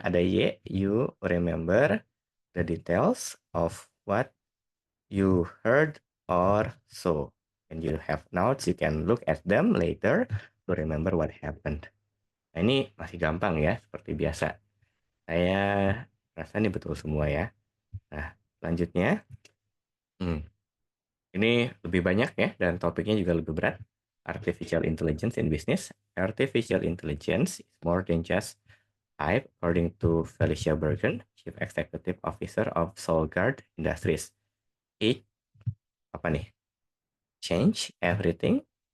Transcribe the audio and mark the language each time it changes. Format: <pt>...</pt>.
<en>Ada y, you remember the details of what you heard or saw. When you have notes, you can look at them later to remember what happened.</en> <id>Nah, ini masih gampang ya, seperti biasa. Saya rasa ini betul semua ya. Nah, selanjutnya, ini lebih banyak ya, dan topiknya juga lebih berat.</id> <en>Artificial Intelligence in Business. Artificial Intelligence is more than just hype, according to Felicia Bergen, Chief Executive Officer of Solgard Industries. It,</en> <id>apa nih?</id> <en>Change everything.</en>